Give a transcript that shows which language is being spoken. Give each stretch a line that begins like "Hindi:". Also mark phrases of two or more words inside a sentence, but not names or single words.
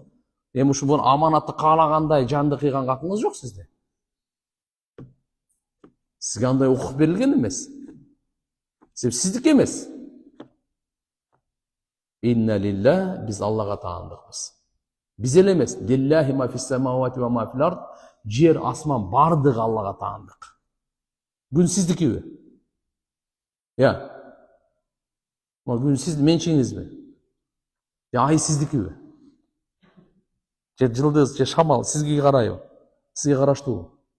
Kyrgyz: Эми ушу бул аманатты каалагандай жанды кыйган акыңыз жок сизде. Сизге андай укук берилген эмес. Сиздики эмес.
Arabic: إنا لله,
Kyrgyz: биз Аллага таандыкпыз. Биз эле эмес.
Arabic: لله ما في السماوات وما في الأرض.
Kyrgyz: Жер, асман бардыгы Аллага таандык. Күн сиздикиби? Күн сиздин менчигиңизби? Ай сиздикиби? Же жылдыз, же шамал сизге карайбы? Сизге караштуубу?